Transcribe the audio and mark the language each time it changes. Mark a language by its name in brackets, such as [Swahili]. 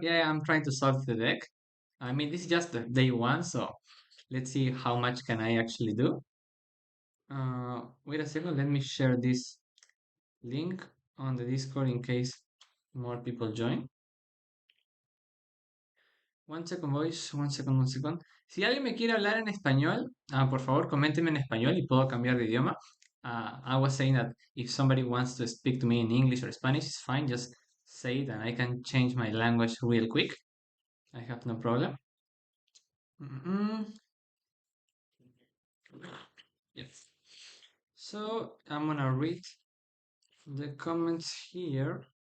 [English] Yeah, I'm trying to solve the deck. I mean, this is just the day one, so let's see how much can I actually do. Wait a second. Let me share this link on the Discord in case more people join. One second, boys. One second. [Spanish] Si alguien me quiere hablar en español, por favor, coménteme en español y puedo cambiar de idioma. [English] I was saying that if somebody wants to speak to me in English or Spanish, it's fine. Just say it and I can change my language real quick. I have no problem. Mm-mm. Yes. So I'm gonna read the comments here.